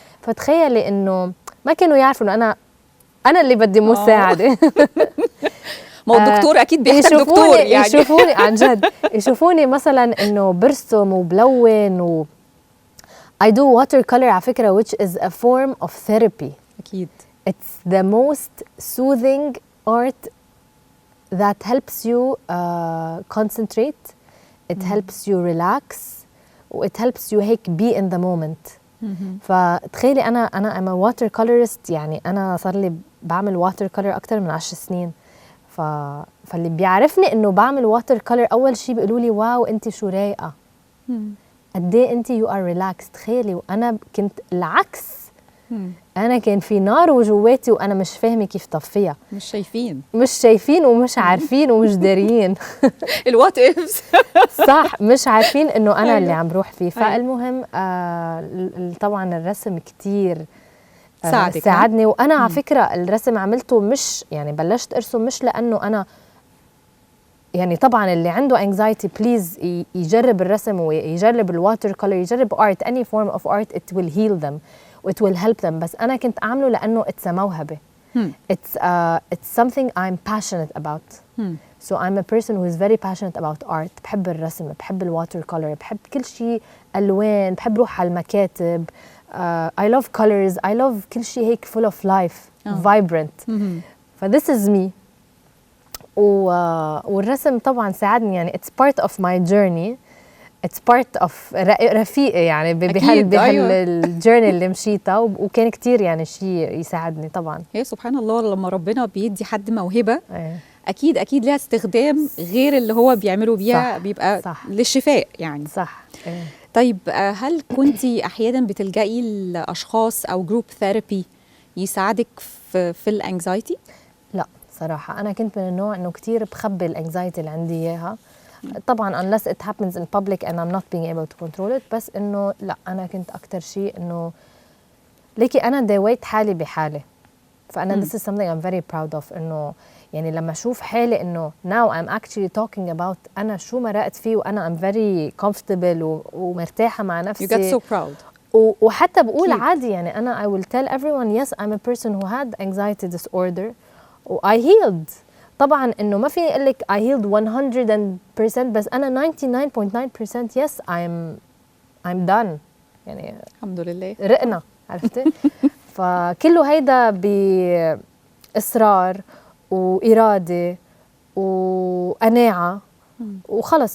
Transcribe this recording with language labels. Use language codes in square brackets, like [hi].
[ar] فتخيلي انه ما كانوا يعرفوا انه انا اللي بدي مساعده. ما هو الدكتور اكيد بيحتاج دكتور يعني. يشوفوني عن جد، يشوفوني مثلا انه برسم وبلون و [en] I do watercolor [ar] على فكرة [en] which is a form of therapy. [ar] أكيد. [en] It's the most soothing art that helps you concentrate. It helps you relax. It helps you [ar] هيك [en] be in the moment. [ar] فتخيلي أنا [en] I'm a watercolorist، [ar] يعني أنا صار لي بعمل watercolor أكتر من 10 سنين. فاللي بيعرفني إنه بعمل watercolor أول شيء بيقولوا لي واو أنت شو رايقة. قد ايه انت يو ار ريلاكس. تخيلي وانا كنت العكس، انا كان في نار وجواتي وانا مش فاهمه كيف طفيها. مش شايفين ومش عارفين ومش داريين. الوات ايفز. صح، مش عارفين انه انا اللي عم بروح فيه. فالمهم طبعا الرسم كتير ساعدني. وانا على فكره الرسم عملته مش يعني بلشت ارسم مش لانه انا يعني طبعا اللي عنده anxiety بليز يجرب الرسم ويجرب الواتر كولر، يجرب art [en] any form of art. it will heal them it will help them. [ar] بس أنا كنت أعمله لأنه [en] it's a [ar] موهبة. [en] it's something I'm passionate about. so I'm a person who is very passionate about art. [ar] بحب الرسم، بحب الواتر كولر، بحب كل شيء ألوان، بحب روح على المكاتب. [en] I love colors. I love [ar] كل شيء هيك [en] full of life vibrant. this is me. [ar] والرسم طبعا ساعدني، يعني [en] it's part of my journey. it's part of [ar] رفيقي يعني بهالجيرني اللي مشيتها. وكان كتير يعني شيء يساعدني طبعا. هي سبحان الله لما ربنا بيدي حد موهبة أكيد لها استخدام غير اللي هو بيعمله بيها. بيبقى للشفاء يعني. صح. طيب هل كنتي أحيانا بتلجئي لأشخاص أو جروب ثيرابي يساعدك في الانكزايتي؟ لا صراحة أنا كنت من النوع إنه كتير بخبي الانكزايتي اللي عندي إياها. طبعاً [en] unless it happens in public and I'm not being able to control it. [ar] بس إنه لا، أنا كنت أكتر شيء إنه ليكي أنا داويت حالي بحالي. فأنا [en] this is something I'm very proud of. [ar] إنه يعني لما أشوف حالي إنه [en] now I'm actually talking about [ar] أنا شو مرقت فيه وأنا [en] I'm very comfortable [ar] ومرتاحة مع نفسي. [en] You get so proud. [ar] وحتى بقول عادي يعني أنا [en] I will tell everyone yes I'm a person who had anxiety disorder. I healed. [ar] طبعا انه ما فيني اقول لك [en] I healed [ar] 100%، بس انا 99.9% [en] yes I'm done. [ar] يعني الحمد لله رقنا، عرفتي؟ فكله هيدا بإصرار وإرادة وقناعة وخلص.